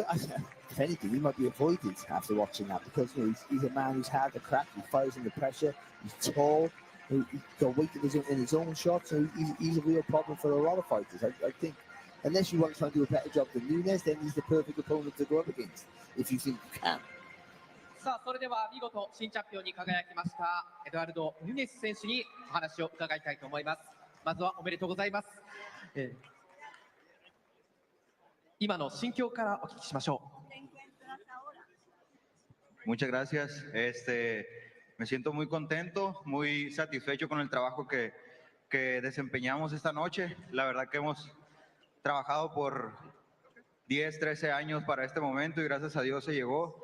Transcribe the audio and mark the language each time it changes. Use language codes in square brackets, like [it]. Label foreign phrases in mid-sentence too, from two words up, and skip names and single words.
[en] If anything, he might be avoided after watching that, because he's a man who's had the crack. He fires under pressure. He's tall. He's got weight in his own shots. So he's a real problem for a lot of fighters. I think, unless you want to try and do a better job than Nunes, then he's the perfect opponent to go up against, if you think you can. [ja] さあそれでは見事新チャンピオンに輝きましたエドワルド・ヌネス選手にお話を伺いたいと思います。まずはおめでとうございます。今の心境からお聞きしましょう。 [es] Muchas gracias. Me siento muy contento, muy satisfecho con el trabajo que desempeñamos esta noche. La verdad que hemos trabajado por 10, 13 años para este momento y gracias a Dios se llegó.